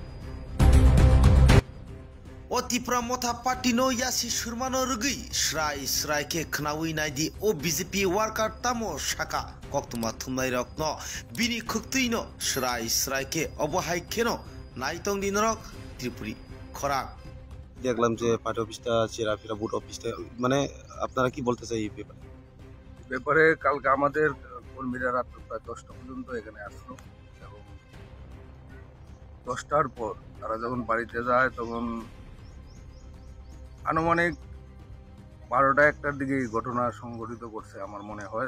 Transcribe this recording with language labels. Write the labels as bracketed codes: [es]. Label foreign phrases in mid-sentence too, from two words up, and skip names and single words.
[trp] O Tipra Motha party no Yashi Surmano Rugi Shrai ke Khnawi Naidi O BJP worker Tamo Shaka Koktuma Thunai Rokno Bini Khuktuino Shrai ke Obohai Keno Naitong Dinrok Tripuri Khorak [bn] দেখলাম যে [en] party office [bn] চেরাফেরা [en] booth office [bn] মানে আপনারা কি বলতে চাই এই ব্যাপারে কালকে আমাদের কর্মীরা রাত প্রায় 10টা পর্যন্ত এখানে আসলো এবং 10টার পর তারা যখন বাড়িতে যায় তখন আনুমানিক 12টা 1টার দিকে এই ঘটনা সংঘটিত করছে আমার মনে হয়।